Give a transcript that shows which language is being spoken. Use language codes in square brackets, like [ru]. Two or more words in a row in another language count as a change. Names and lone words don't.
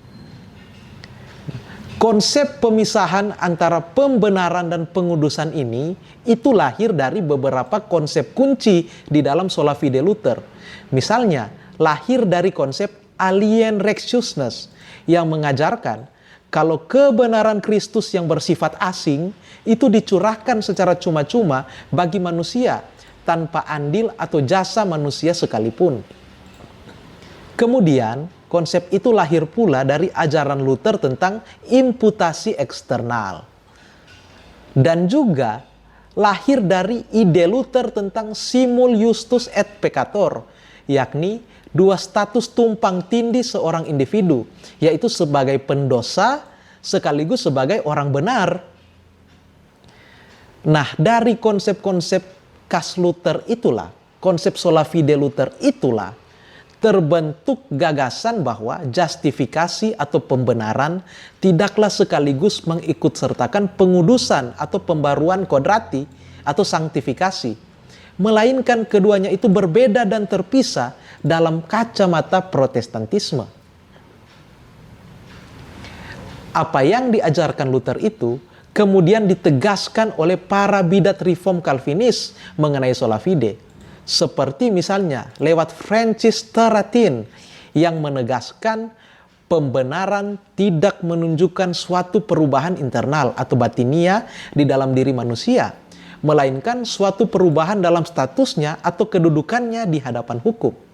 [id] Konsep pemisahan antara pembenaran dan pengudusan ini itu lahir dari beberapa konsep kunci di dalam [la] sola fide [id] Luther. Misalnya, lahir dari konsep [en] alien righteousness [id] yang mengajarkan kalau kebenaran Kristus yang bersifat asing itu dicurahkan secara cuma-cuma bagi manusia tanpa andil atau jasa manusia sekalipun. Kemudian, konsep itu lahir pula dari ajaran Luther tentang imputasi eksternal. Dan juga lahir dari ide Luther tentang [la] simul justus et peccator, [id] yakni dua status tumpang tindih seorang individu, yaitu sebagai pendosa sekaligus sebagai orang benar. Nah, dari konsep-konsep khas Luther itulah, konsep [la] sola fide [id] Luther itulah, terbentuk gagasan bahwa justifikasi atau pembenaran tidaklah sekaligus mengikutsertakan pengudusan atau pembaruan kodrati atau sanktifikasi, melainkan keduanya itu berbeda dan terpisah dalam kacamata Protestantisme. Apa yang diajarkan Luther itu kemudian ditegaskan oleh para bidat reform Calvinis mengenai [la] sola fide. [id] Seperti misalnya lewat Francis Turretin yang menegaskan pembenaran tidak menunjukkan suatu perubahan internal atau batinia di dalam diri manusia, melainkan suatu perubahan dalam statusnya atau kedudukannya di hadapan hukum.